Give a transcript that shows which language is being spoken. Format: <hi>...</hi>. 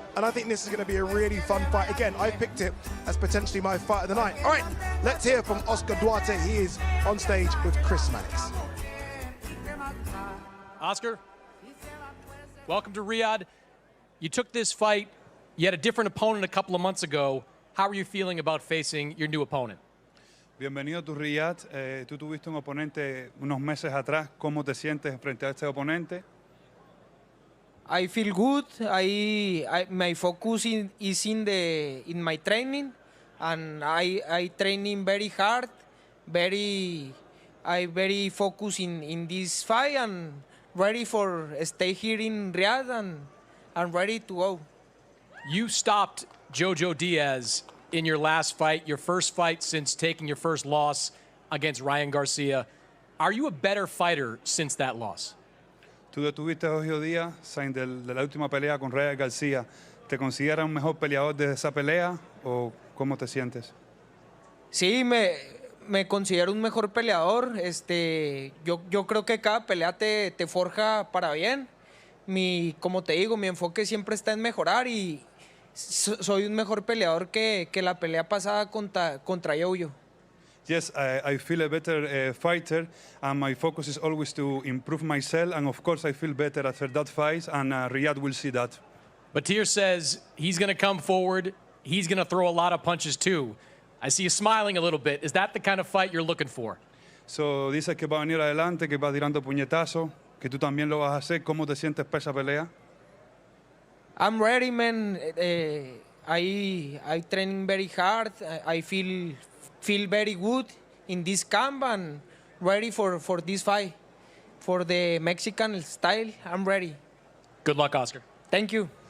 <en>And I think this is going to be a really fun fight. Again, I picked it as potentially my fight of the night. All right, let's hear from Oscar Duarte. He is on stage with Chris Mannix. Oscar, welcome to Riyadh. You took this fight. You had a different opponent a couple of months ago. How are you feeling about facing your new opponent?</en> <es>Bienvenido a tu Riyadh. Tú tuviste un oponente unos meses atrás. ¿Cómo te sientes frente a este oponente?</es> <en>I feel good. My focus is in my training, and I training very hard. I very focused in this fight and ready for stay here in Riyadh and ready to go. You stopped Jojo Diaz in your last fight, your first fight since taking your first loss against Ryan Garcia. Are you a better fighter since that loss?</en> <es>Tú detuviste a Jojo Díaz de la última pelea con Ryan García. ¿Te consideras un mejor peleador desde esa pelea o cómo te sientes? Sí, me considero un mejor peleador. Yo creo que cada pelea te forja para bien. Como te digo, mi enfoque siempre está en mejorar y soy un mejor peleador que la pelea pasada contra Jojo.</es> <en>Yes, I feel a better fighter, and my focus is always to improve myself. And of course, I feel better after that fight, and Riyadh will see that. Batir says he's going to come forward. He's going to throw a lot of punches too. I see you smiling a little bit. Is that the kind of fight you're looking for?</en> <es>So dices que va a venir adelante, que va tirando puñetazos, que tú también lo vas a hacer. ¿Cómo te sientes para esa pelea?</es> <en>I'm ready, man. I training very hard. I feel very good in this camp and ready for this fight. For the Mexican style, I'm ready. Good luck, Oscar. Thank you.</en>